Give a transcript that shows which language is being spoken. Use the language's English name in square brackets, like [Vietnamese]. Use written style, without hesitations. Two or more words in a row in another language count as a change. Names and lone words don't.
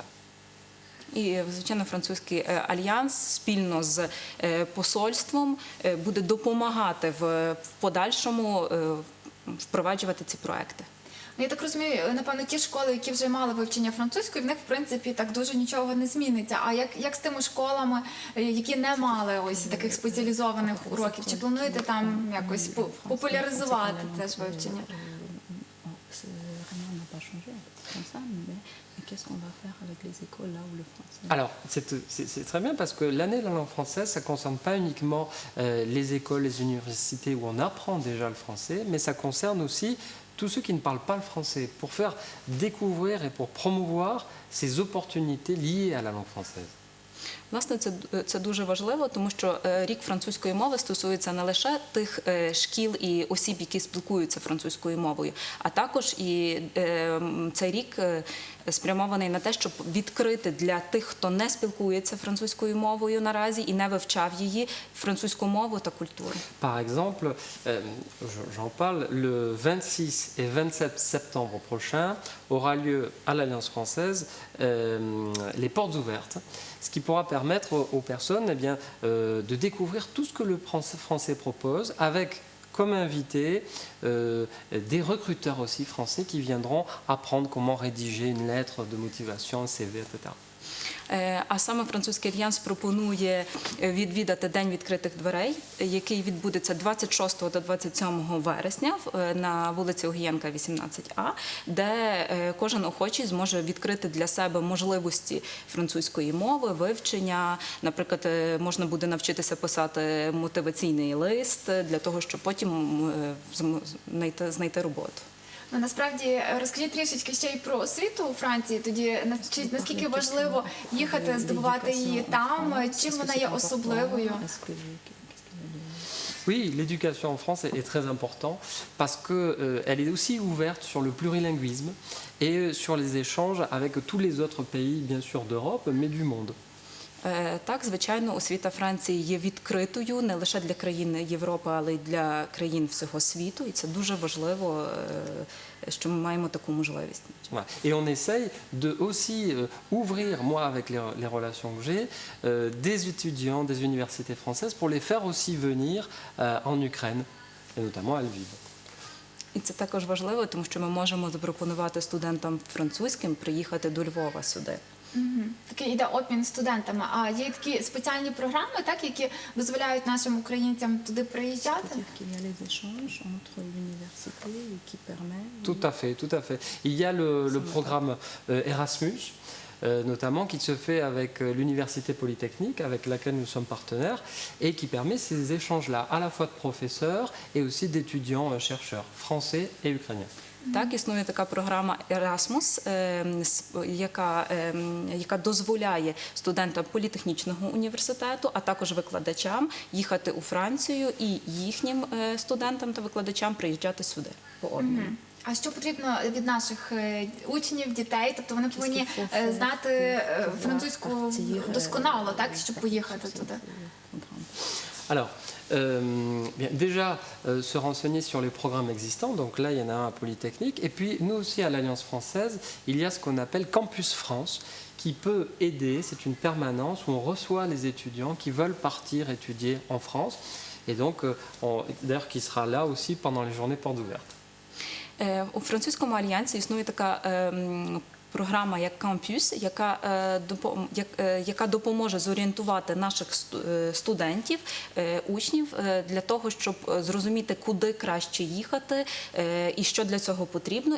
[Ukrainian] І, звичайно, французький альянс спільно з посольством буде допомагати в подальшому впроваджувати ці проекти. Я так розумію, напевно, ті школи, які вже мали вивчення французької, в них, в принципі, так дуже нічого не зміниться. А як з тими школами, які не мали ось таких спеціалізованих уроків? Чи плануєте там якось популяризувати теж вивчення? [French] Alors, c'est très bien parce que l'année de la langue française, ça ne concerne pas uniquement les écoles, les universités où on apprend déjà le français, mais ça concerne aussi tous ceux qui ne parlent pas le français, pour faire découvrir et pour promouvoir ces opportunités liées à la langue française. [Ukrainian] Власне, це дуже важливо, тому що рік французької мови стосується не лише тих шкіл і осіб, які спілкуються французькою мовою, а також і цей рік спрямований на те, щоб відкрити для тих, хто не спілкується французькою мовою наразі і не вивчав її, французьку мову та культуру. [French] Par exemple, j'en parle, le 26 et 27 septembre prochain aura lieu à l'Alliance française les portes ouvertes, ce qui pourra permettre aux personnes eh bien, de découvrir tout ce que le français propose avec comme invités des recruteurs aussi français qui viendront apprendre comment rédiger une lettre de motivation, un CV, etc. [Ukrainian] А саме Французький альянс пропонує відвідати День відкритих дверей, який відбудеться 26 та 27 вересня на вулиці Огієнка, 18А, де кожен охочий зможе відкрити для себе можливості французької мови, вивчення. Наприклад, можна буде навчитися писати мотиваційний лист для того, щоб потім знайти роботу. Ну, насправді, розкажіть трішечки ще й про освіту у Франції, тоді наскільки важливо їхати, здобувати її там, чим вона є особливою? [French] Oui, l'éducation en France est très importante parce qu'elle est aussi ouverte sur le plurilinguisme et sur les échanges avec tous les autres pays, bien sûr, d'Europe, mais du monde. [Ukrainian] Так, звичайно, освіта Франції є відкритою не лише для країн Європи, але й для країн всього світу. І це дуже важливо, що ми маємо таку можливість. [French] Et on essaye de aussi ouvrir, moi avec les relations que j'ai, des étudiants des universités françaises pour les faire aussi venir en Ukraine, et notamment à Lviv. [Ukrainian] І це також важливо, тому що ми можемо запропонувати студентам французьким приїхати до Львова сюди. Такий іде обмін студентами. А є такі спеціальні програми, так, які дозволяють нашим українцям туди приїжджати? [French] Tout à fait, tout à fait. Il y a le programme Erasmus, notamment, qui se fait avec l'Université Polytechnique, avec laquelle nous sommes partenaires, et qui permet ces échanges-là, à la fois de professeurs et aussi d'étudiants chercheurs, français et ukrainiens. [Ukrainian] Так, існує така програма Erasmus, яка дозволяє студентам політехнічного університету, а також викладачам їхати у Францію і їхнім студентам та викладачам приїжджати сюди по обміну. А що потрібно від наших учнів, дітей? Тобто вони повинні знати французьку досконало, так, щоб поїхати туди? [French] Alors, bien, déjà, se renseigner sur les programmes existants. Donc là, il y en a un à Polytechnique. Et puis, nous aussi, à l'Alliance française, il y a ce qu'on appelle Campus France, qui peut aider. C'est une permanence où on reçoit les étudiants qui veulent partir étudier en France. Et donc, d'ailleurs, qui sera là aussi pendant les journées portes ouvertes. [Ukrainian] У Французькому альянсі існує така програма як «Кампюс», яка допоможе зорієнтувати наших студентів, учнів для того, щоб зрозуміти, куди краще їхати і що для цього потрібно.